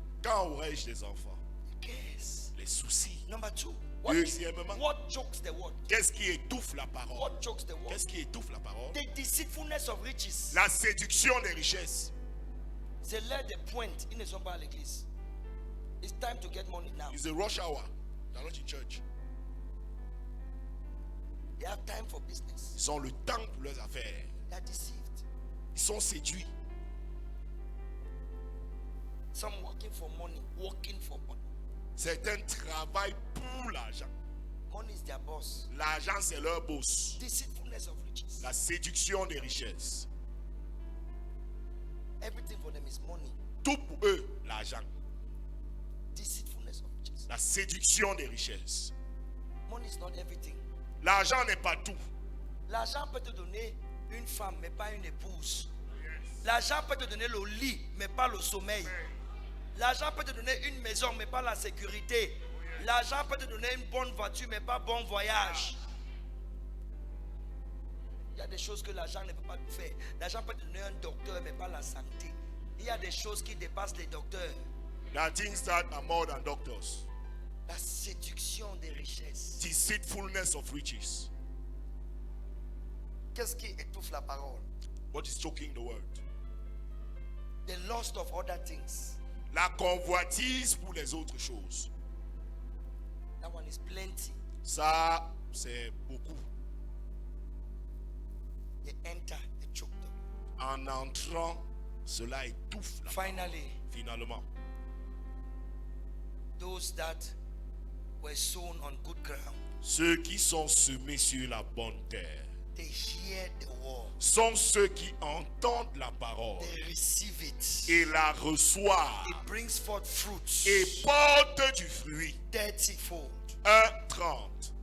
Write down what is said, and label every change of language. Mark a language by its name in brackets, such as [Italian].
[French] Quand aurai-je des enfants? [English] The cares. [French] Les soucis. [English] Number two. What [French] Deuxièmement, [English] chokes the word? [French] qu'est-ce qui étouffe la parole? [English] What chokes the word? [French] Qu'est-ce qui étouffe la parole? [English] The deceitfulness of riches. [French] La séduction des richesses. C'est l'heure de pointe. Ils ne sont pas à l'église. [English] It's time to get money now. It's a rush hour. They're not in church. They have time for business. [French] Ils ont le temps pour leurs affaires. [English] They are deceived. [French] Ils sont séduits. [English] Some working for money. Working for money. [French] Certains travaillent pour l'argent. [English] Money is their boss. [French] L'argent, c'est leur boss. [English] Deceitfulness of riches. [French] La séduction des richesses. [English] Everything for them is money. [French] Tout pour eux, l'argent. [English] Deceitfulness of riches. [French] La séduction des richesses. [English] Money is not everything. [French] L'argent n'est pas tout. L'argent peut te donner une femme, mais pas une épouse. L'argent peut te donner le lit, mais pas le sommeil. L'argent peut te donner une maison, mais pas la sécurité. L'argent peut te donner une bonne voiture, mais pas bon voyage. Il y a des choses que l'argent ne peut pas faire. L'argent peut te donner un docteur, mais pas la santé. Il y a des choses qui dépassent les docteurs. [English] There are things that are more than doctors. [French] La séduction des richesses. [English] Deceitfulness of riches. [French] Qu'est-ce qui étouffe la parole? [English] What is choking the word? The lust of other things. [French] La convoitise pour les autres choses. [English] That one is plenty. [French] Ça, c'est beaucoup. [English] They enter, they choke them. [French] En entrant, cela étouffe la parole. [English] Finally, [French] Finalement, [English] those that were sown on good ground, [French] ceux qui sont semés sur la bonne terre [English] they hear the word, [French] sont ceux qui entendent la parole [English] they receive it. [French] et la reçoivent [English] It brings forth fruits. [French] et portent du fruit. [English] 30-fold, [French] Un 30,